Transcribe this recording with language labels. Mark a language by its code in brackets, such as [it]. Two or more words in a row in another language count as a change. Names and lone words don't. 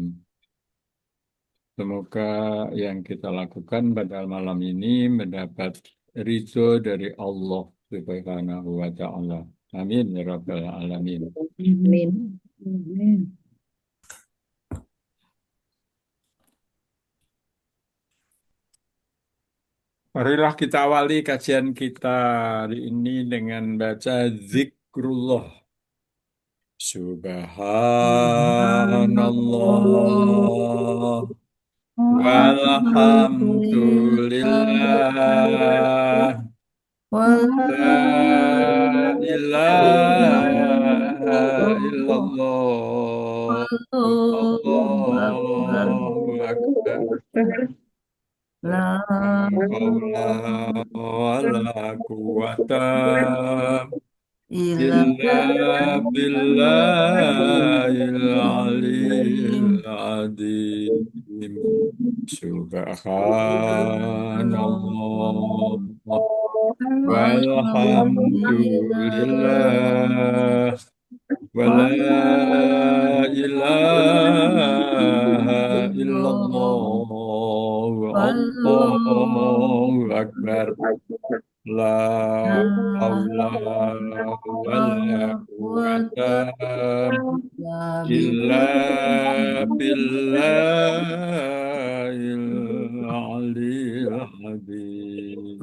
[id] Semoga yang kita lakukan pada malam ini mendapat ridho dari Allah [ar] سبحانه وتعالى. آمين يا رب العالمين. آمين. آمين. [id] Marilah kita awali kajian kita hari ini dengan baca zikrullah. [ar] Subhanallah. Alhamdulillah. Walhamdulillah. Wala لا إله إلا الله. الله أكبر. الله أكبر. La لا حول ولا قوة ilaha إلا بالله العلي العظيم. Subhanallah. والحمد لله ولا إله إلا الله الله أكبر لا حول ولا قوة إلا بالله العلي العظيم.